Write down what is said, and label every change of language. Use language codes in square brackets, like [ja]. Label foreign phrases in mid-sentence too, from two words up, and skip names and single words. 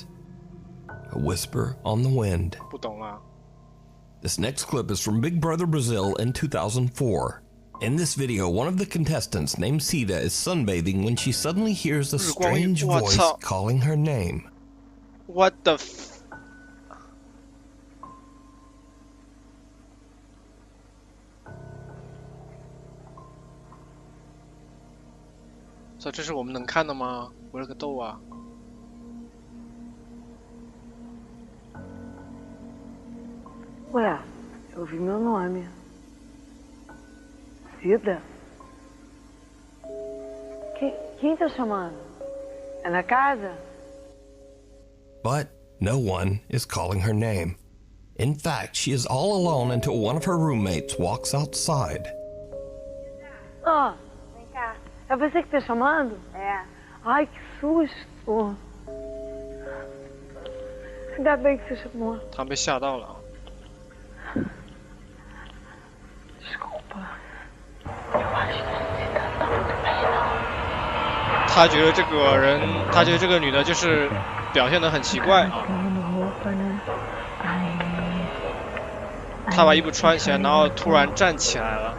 [en] A whisper on the wind. [zh] 不懂啦 [en] This next clip is from Big Brother Brazil in 2004. In this video, one of the contestants named Cida is sunbathing when she suddenly hears a strange voice calling her name. What the f... [zh] 这是我们能看的吗？我勒个豆啊！ [pt] Ué, eu ouvi meu nome. Cida? Quem tá chamando? É na casa? [en] But no one is calling her name. In fact, she is all alone until one of her roommates walks outside. [pt] Ah, vem cá. É você que tá chamando? É. Ai, que susto. Ainda bem que você chamou. [zh] 他被吓到了。他觉得这个人，他觉得这个女的就是表现得很奇怪啊。她把衣服穿起来，然后突然站起来了。